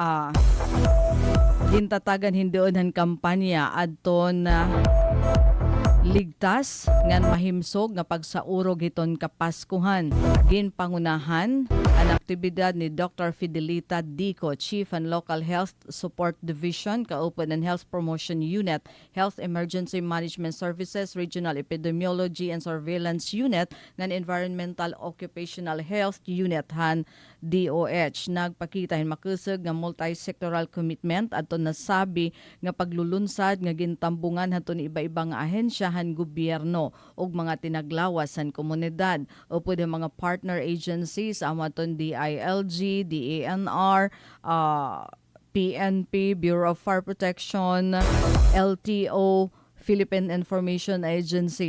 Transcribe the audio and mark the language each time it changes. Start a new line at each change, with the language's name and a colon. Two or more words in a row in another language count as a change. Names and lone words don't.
Waray: Gintatagan hindoon ang kampanya adton ligtas ngan mahimsog nga pagsaurog hiton kapaskuhan. Ginpangunahan ang aktibidad ni Dr. Fidelita Dico, Chief and Local Health Support Division, kaupan ng Health Promotion Unit, Health Emergency Management Services, Regional Epidemiology and Surveillance Unit, ng Environmental Occupational Health Unit, han DOH. Nagpakita hin makusog nga
English: multi-sectoral commitment
Waray: adto nasabi nga paglulunsad nga gintambungan haton iba-iba nga ahensyahan gobyerno ug mga tinaglawas san komunidad upod ang mga
English: partner agencies
Waray: amaton DILG, DANR, PNP, Bureau of Fire Protection, LTO, Philippine Information Agency.